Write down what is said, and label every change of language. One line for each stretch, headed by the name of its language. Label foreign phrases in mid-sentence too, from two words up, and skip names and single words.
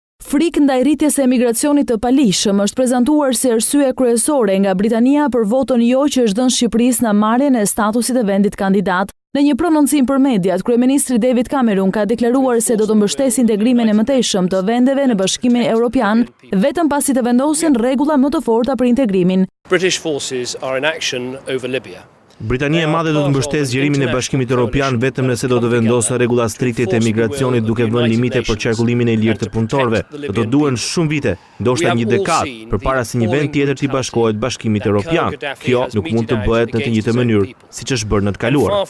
Albanian: Frikë ndaj rritjes së emigracionit të palishëm është prezantuar si arsye kryesore nga Britania për votën jo që është dhënë Shqipërisë në marrjen e statusit të vendit kandidat. Në një prononcim për mediat, kryeministri David Cameron ka deklaruar se do të mbështesë integrimin e mëtejshëm të vendeve në Bashkimin Evropian, vetëm pasi të vendosen rregulla më të forta për integrimin.
English: British forces are in action over Libya.
Albanian: Britania e Madhe do të mbështesë zgjerimin e Bashkimit Evropian vetëm nëse do të vendosë rregulla strikte të emigracionit duke vënë limite për qarkullimin e lirë të punëtorëve. Do të duhen shumë vite, ndoshta një dekadë, përpara se një vend tjetër të bashkohet Bashkimit Evropian. Kjo nuk mund të bëhet në të njëjtën mënyrë siç është bërë në të kaluar.